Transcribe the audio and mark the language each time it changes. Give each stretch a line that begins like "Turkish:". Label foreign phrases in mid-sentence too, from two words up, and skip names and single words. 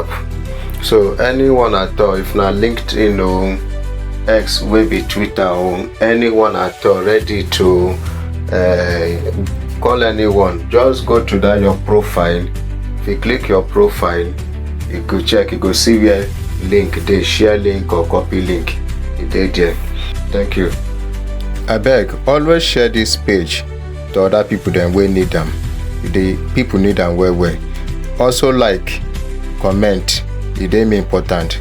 Nigerian Pidgin: So anyone at all, if na LinkedIn or X wey be Twitter or anyone at all ready to call anyone, just go to that your profile. If you click your profile, you go check, you go see where link dey, share link or copy link, e dey there. Thank you. Abeg, always share this page to other people dem wey need am. The people need am well well. Also like, comment, e dey important.